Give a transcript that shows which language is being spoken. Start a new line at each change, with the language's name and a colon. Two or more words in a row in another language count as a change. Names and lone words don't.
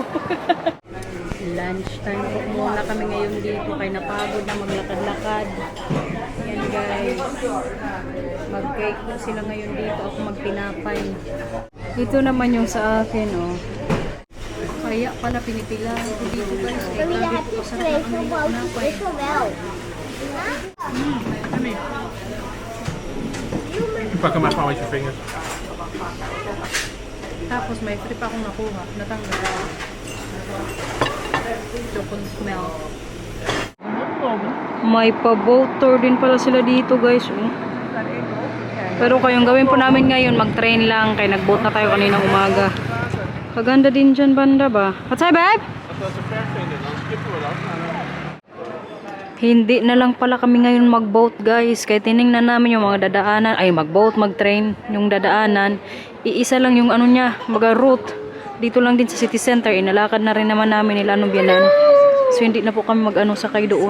Filipino: Lunch time po muna kami ngayon dito. Kaya napagod na maglakad-lakad. Yan guys. Mag-cake po sila ngayon dito. Ako magtinapay. Ito naman yung sa akin, oh. Kaya pala pinipila ko dito guys.
Dutch: Maar wie hebt dit vlees nog wel? Ik wil wel. Pak hem maar gewoon met je vingers.
Filipino: Tapos may free pa akong nakuha. Natanggal.
English: Chocolate smell.
Filipino: May pa-
English: boat tour
Filipino: din pala sila dito guys. Pero kayong gawin po namin ngayon, mag-train lang. Kaya nag-boat na tayo kaninang umaga. Kaganda din dyan banda ba?
English: What's up, babe?
Filipino: Hindi na lang pala kami ngayon mag-boat guys. Kaya tinignan namin yung mga dadaanan. Ay, mag-boat, mag-train. Yung dadaanan. Iisa lang yung ano niya, route. Dito lang din sa
English: city center.
Filipino: Inalakad na rin naman namin nila anong biyanan. So hindi na po kami mag-ano sakay doon.